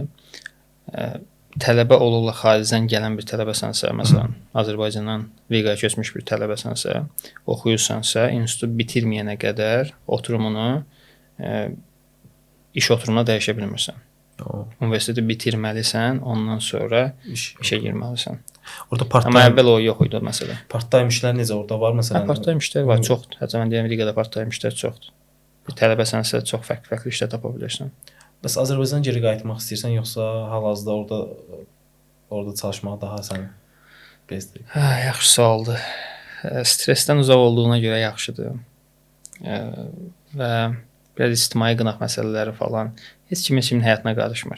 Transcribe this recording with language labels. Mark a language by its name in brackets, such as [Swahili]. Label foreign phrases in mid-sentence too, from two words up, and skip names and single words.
[Azerbaijani] Tələbə olurlar xaricdən gələn bir tələbəsənsə, məsələn Azərbaycandan Riqaya köçmüş bir tələbəsənsə, oxuyursansa, institutu bitirməyənə qədər oturumunu iş oturumuna dəyişə bilmirsən. Universiteti bitirməlisən, ondan sonra işə girməlisən. Orada part-time. Amma əvvəl o yox idi məsələ. Part-time işlər necə orada var məsələn? Part-time işlər var, çoxdur. Hətta mən deyirəm Riqada part-time işlər çoxdur. Bir tələbəsənsə çox fərqli işlər tapa bilərsən. Bəs Azərbaycana geri qayıtmaq istəyirsən yoxsa hal-hazırda orada çalışmaq daha səni bezdirir? Yaxşı sualdır. Stressdən uzaq olduğuna görə yaxşıdır. Və biraz ictimai qınaq məsələləri falan heç kimin həyatına qarışmır.